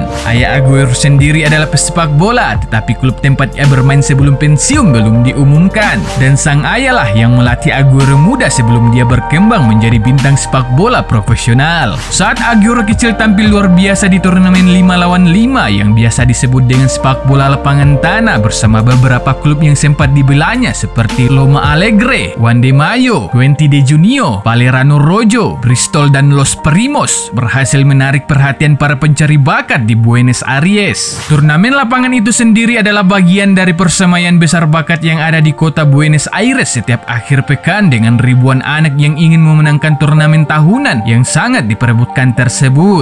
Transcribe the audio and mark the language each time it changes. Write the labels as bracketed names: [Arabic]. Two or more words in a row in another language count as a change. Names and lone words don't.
[Indonesian] Ayah Aguero sendiri adalah pesepak bola, tetapi klub tempat ia bermain sebelum pensiun belum diumumkan, dan sang ayahlah yang melatih Aguero muda sebelum dia berkembang menjadi bintang sepak bola profesional. Saat Aguero kecil tampil luar biasa di turnamen 5 lawan 5 yang biasa disebut dengan sepak bola lapangan tanah bersama beberapa klub yang sempat dibelanya seperti Loma Alegre, Juan de Mayo, Puente de Junio, Valerano Rojo, Bristol dan Los Primos berhasil menarik perhatian para pencari bakat di Buenos Aires. Turnamen lapangan itu sendiri adalah bagian dari persemaian besar bakat yang ada di kota Buenos Aires setiap akhir pekan dengan ribuan anak yang ingin memenangkan turnamen tahunan yang sangat diperebutkan tersebut.